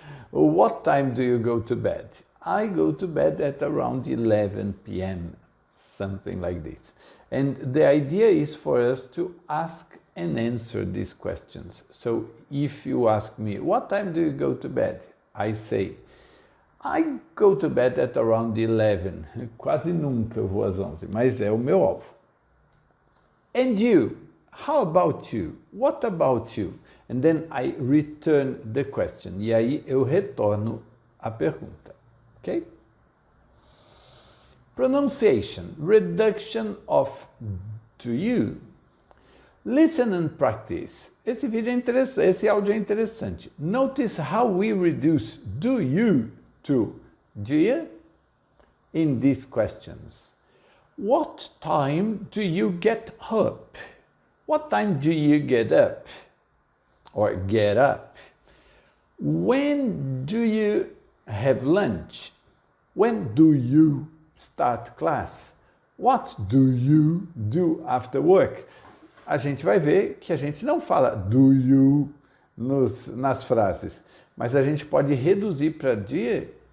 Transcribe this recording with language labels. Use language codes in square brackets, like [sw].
[en] What time do you go to bed? I go to bed at around 11 p.m., something like this. And the idea is for us to ask and answer these questions. So if you ask me, what time do you go to bed? I say, I go to bed at around 11. [pt] Quase nunca eu vou às 11, mas é o meu alvo. [en] And you? How about you? What about you? And then I return the question. [pt] E aí eu retorno a pergunta. [en] Okay? Pronunciation, reduction of do you. Listen and practice. [pt] Esse vídeo é interessante, esse áudio é interessante. [en] Notice how we reduce do you to do you in these questions. What time do you get up? What time do you get up? Or get up? When do you have lunch? When do you start class? What do you do after work? [pt] A gente vai ver que a gente não fala do you nas frases, mas a gente pode reduzir para dia.